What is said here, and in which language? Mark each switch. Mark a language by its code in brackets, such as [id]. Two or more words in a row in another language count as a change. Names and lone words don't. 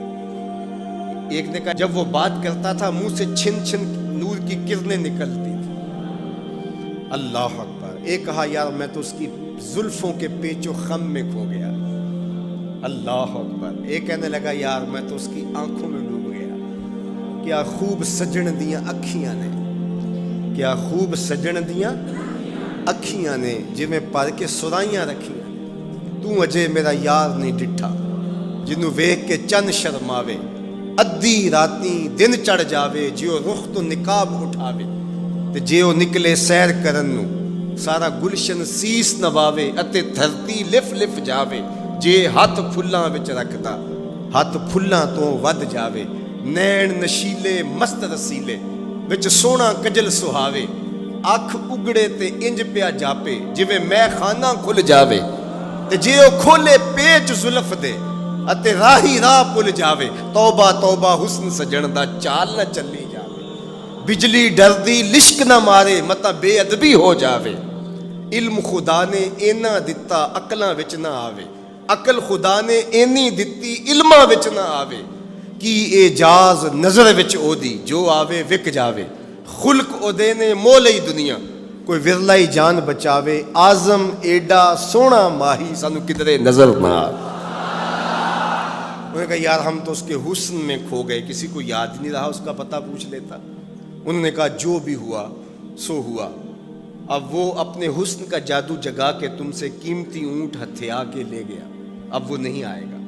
[ur] ایک نے کہا جب وہ بات کرتا تھا منہ سے چھن چھن نور کی کرنیں نکلتی تھی۔ [ar] اللہ اکبر۔ [ur] ایک کہا یار میں تو اس کی زلفوں کے پیچ و خم میں کھو گیا۔ [ar] اللہ اکبر۔ [ur] ایک کہنے لگا یار میں تو اس کی آنکھوں میں ڈوب گیا، [pa] کیا خوب سجن دیاں اکھیاں نے، کیا خوب سجن دیاں اکھیاں نے جویں پر کے سرائیاں رکھیاں، تو اجے میرا یار نہیں ڈٹھا، جنوں ویکھ کے چند شرماوے، ادھی راتی دن چڑھ جاوے، جیو رخ تو نقاب اٹھاوے، تے جیو نکلے سیر کرن نو سارا گلشن سیس نواوے، اتے دھرتی لف لف جاوے، جے ہاتھ پھلاں وچ رکھدا ہاتھ پھلاں تو ود جاوے، نین نشیلے مست رسیلے وچ سونا کجل سہاوے، اکھ اگڑے تے انج پیا جاپے جویں میں خانہ کھل جاوے، تے جے او کھولے پیچ زلف دے اتے راہی راہ پل جاوے، توبہ توبہ حسن سجن دا چال نہ چلی جاوے، بجلی ڈردی لشک نہ مارے متا بے ادبی ہو جاوے، علم خدا نے اینا دتا عقلاں وچ نہ آوے، عقل خدا نے اینی دتی علماں وچ نہ آوے، کی اعجاز نظر وچ او دی جو آوے وک جاوے، خلق او دے نے مولئی دنیا کوئی ورلائی جان بچاوے، آزم ایڈا سونا ماہی سانو کدرے نظر نہ آوے۔ [ur] انہوں نے کہا یار ہم تو اس کے حسن میں کھو گئے، کسی کو یاد نہیں رہا اس کا پتہ پوچھ لیتا۔ انہوں نے کہا جو بھی ہوا سو ہوا، اب وہ اپنے حسن کا جادو جگا کے تم سے قیمتی اونٹ ہتھیا کے لے گیا، اب وہ نہیں آئے گا۔